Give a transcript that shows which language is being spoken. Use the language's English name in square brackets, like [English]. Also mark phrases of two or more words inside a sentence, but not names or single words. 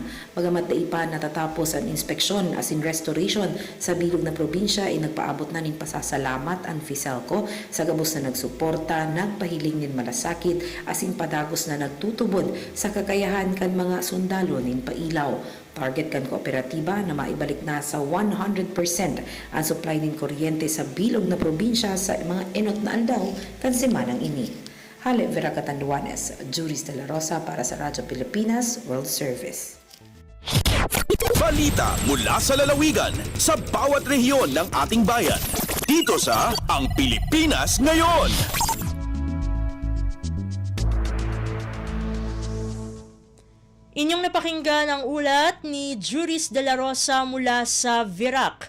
[Bikol] Bagamat pa natatapos ang inspeksyon asin restoration sa bilog na probinsya ay nagpaabot na nin pasasalamat ang Fiselco sa gabos na nagsuporta, nagpahiling nin malasakit asin padagos na nagtutubod sa kakayahan kan mga sundalo nin pailaw. Target kan kooperatiba na maibalik na sa 100% [Filipino] ang supply ng kuryente [Bikol] sa bilog na probinsya sa mga enot na aldaw kan semanang ini. Hale Vera Catanduanes, Juris De La Rosa para sa Radyo Pilipinas World Service. [Filipino] Balita mula sa lalawigan sa bawat rehiyon ng ating bayan. Dito sa Ang Pilipinas Ngayon. Inyong napakinggan ang ulat ni Juris De La Rosa mula sa Virac.